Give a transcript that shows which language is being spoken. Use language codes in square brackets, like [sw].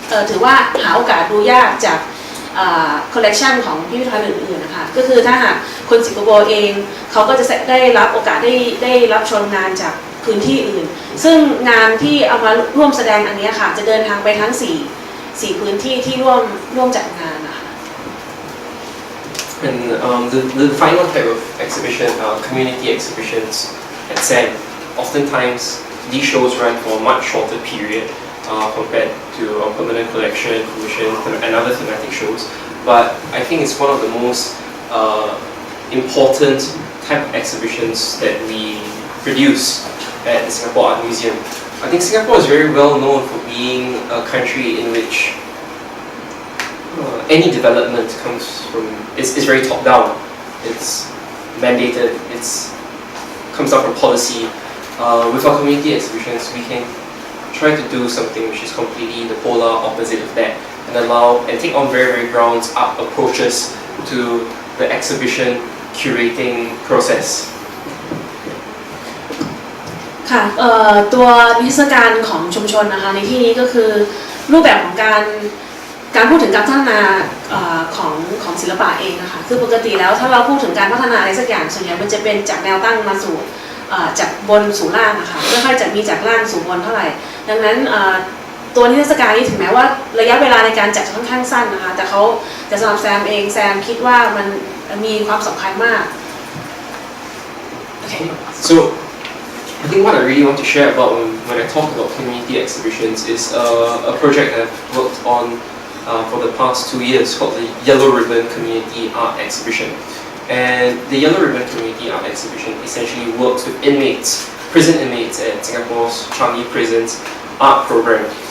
[th] ถือว่าหาโอกาสดูยากจากคอลเลกชันของพิพิธภัณฑ์อื่นๆนะคะก็คือถ้าหากคนสิงคโปร์เองเขาก็จะได้รับโอกาสได้รับชมงานจากพื้นที่อื่นซึ่งงานที่เอามาร่วมแสดงอันนี้ค่ะจะเดินทางไปทั้ง4พื้นที่ที่ร่วมจัดงานนะคะ [en] And the final type of exhibition are community exhibitions at SAM. Oftentimes, these shows run for a much shorter period compared to our permanent collection, commission, and other thematic shows. But I think it's one of the most important type of exhibitions that we produce at the Singapore Art Museum. I think Singapore is very well known for being a country in which any development is very top down. It's mandated. It comes out from policy. With our community exhibitions, we can try to do something which is completely the polar opposite of that, and take on very grounds up approaches to the exhibition curating process. [th] ค่ะตัวนิทรรศการของชุมชนนะคะในที่นี้ก็คือรูปแบบของการพูดถึงการพัฒนาของศิลปะเองนะคะคือปกติแล้วถ้าเราพูดถึงการพัฒนาอะไรสักอย่างส่วนใหญ่มันจะเป็นจากแนวตั้งมาสู่จากบนสู่ล่างนะคะไม่ค่อยจะมีจากล่างสู่บนเท่าไหร่ดังนั้นตัวนิทรรศการนี้ถึงแม้ว่าระยะเวลาในการจัดค่อนข้างสั้นนะคะแต่สำหรับแซมเองแซมคิดว่ามันมีความสำคัญมาก [en] Okay. So I think what I really want to share about when I talk about community exhibitions is a project that I've worked on for the past 2 years called the Yellow Ribbon Community Art Exhibition. And the Yellow Ribbon Community Art Exhibition essentially works with prison inmates at Singapore's Chiang Prison's art program.